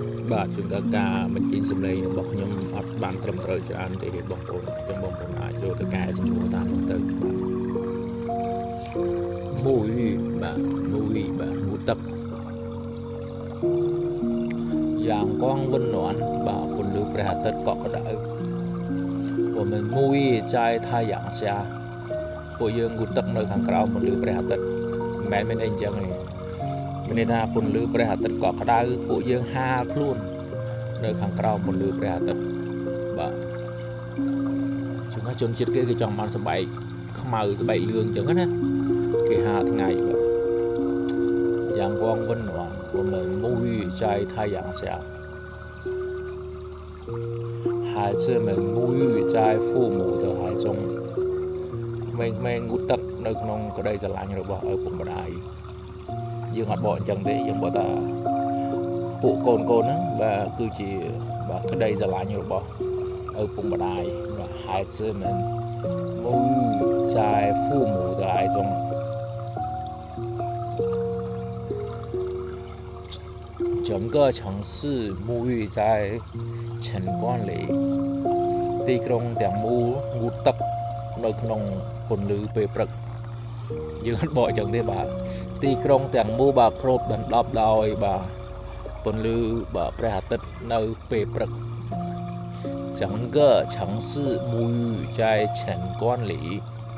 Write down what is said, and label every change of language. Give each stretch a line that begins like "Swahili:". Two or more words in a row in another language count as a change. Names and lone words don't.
Khmer: បាទជួនកាលការបញ្ចេញសម្លេងរបស់ខ្ញុំអត់បានត្រឹមត្រូវច្រើនទេបងប្អូនចឹងបងប្អូនអាចយកទៅកែសម្រួលតាមនោះទៅបាទមួយបាទងូទឹក យ៉ាងកងវិននន់បាទពន្លឺព្រះអាទិត្យកក់ក្ដៅ
Chinese: 我们沐浴在太阳下
Khmer: ពួកយើងងូទឹកនៅខាងក្រោមពន្លឺព្រះអាទិត្យមិនមែនមានអីអញ្ចឹងទេមានន័យថាពន្លឺព្រះអាទិត្យកក់ក្ដៅពួកយើងហាលខ្លួននៅខាងក្រោមពន្លឺព្រះអាទិត្យបាទ ជនជាតិគេចង់បានស្បែកខ្មៅស្បែកលឿងអញ្ចឹងណាគេហាលថ្ងៃបាទ
Chinese: 阳光温暖我们沐浴在太阳下孩子们沐浴在父母的怀中
Khmer: ក្មេងៗងូតទឹកនៅក្នុងក្តីស្រឡាញ់របស់ឪពុកម្ដាយយើងអត់បកអញ្ចឹងទេយើងបកថាពួកកូនហ្នឹងបាទគឺជាបាទក្តីស្រឡាញ់របស់ឪពុកម្ដាយបាទ
Chinese: 孩子们沐浴在父母的爱中整个城市沐浴在晨光里
Khmer: ទីក្រុងទាំងមូលងូតទឹកនៅក្នុងពន្លឺពេលព្រឹកយើងអត់បកអញ្ចឹងទេបាទទីក្រុងទាំងមូលបាទគ្របដណ្ដប់ដោយបាទពន្លឺបាទព្រះអាទិត្យនៅពេលព្រឹក
Chinese: 整个城市沐浴在晨光里